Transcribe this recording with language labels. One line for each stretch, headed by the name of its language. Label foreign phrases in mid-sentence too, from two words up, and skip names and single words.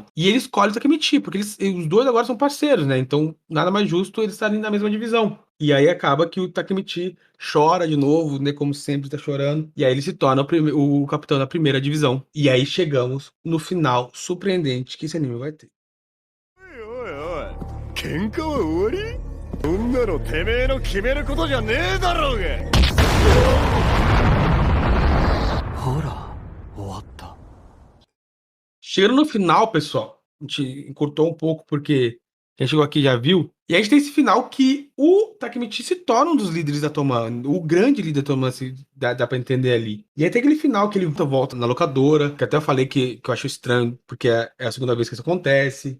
Portuguese: E ele escolhe o Takemichi, porque os dois agora são parceiros, né? Então, nada mais justo eles estarem na mesma divisão. E aí acaba que o Takemichi chora de novo, né? Como sempre, tá chorando. E aí ele se torna o capitão da primeira divisão. E aí chegamos no final surpreendente que esse anime vai ter.
Japanese: おいおい喧嘩は終わりそんなのてめえの決めることじゃねえだろうがほら終わった
Portuguese: Chegando no final, pessoal, a gente encurtou um pouco porque quem chegou aqui já viu. E a gente tem esse final que o Takemichi se torna um dos líderes da Toman, o grande líder da Toman, se dá pra entender ali. E aí tem aquele final que ele volta na locadora, que até eu falei que eu acho estranho, porque é a segunda vez que isso acontece.